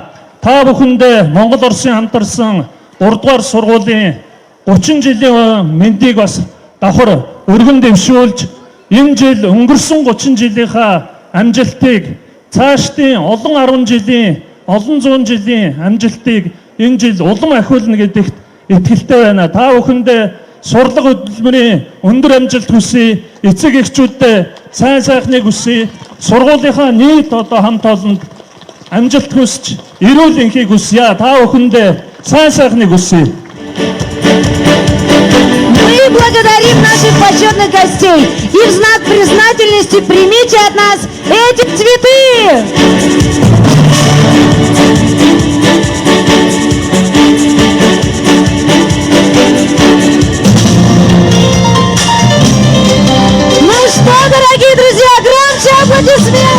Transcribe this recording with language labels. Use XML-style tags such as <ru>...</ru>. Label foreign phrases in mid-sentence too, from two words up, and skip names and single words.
<mn>Та бүхэндээ Монгол Оросын хамтарсан 3 дугаар сургуулийн 30 жилийн мэндийг бас давхар өргөн дэвшүүлж энэ жил өнгөрсөн 30 жилийнхаа амжилтыг цаашдын олон 10 жилийн олон зуун жилийн амжилтыг энэ жил улам ахиулна гэдэгт итгэлтэй байна. Та бүхэндээ сурлага хөдөлмөрийн өндөр амжилт хүсье. Эцэг эхчүүддээ сайн сайхныг хүсье. Сургуулийнхаа нийт одоо хамт олонд амжилт хүсч эрүүл энхийг хүсье. Та бүхэндээ сайн сайхныг хүсье.</mn> <ru>Мы благодарим наших почетных гостей и в знак признательности примите от нас эти цветы. Ну что, дорогие друзья, громче аплодисменты!</ru>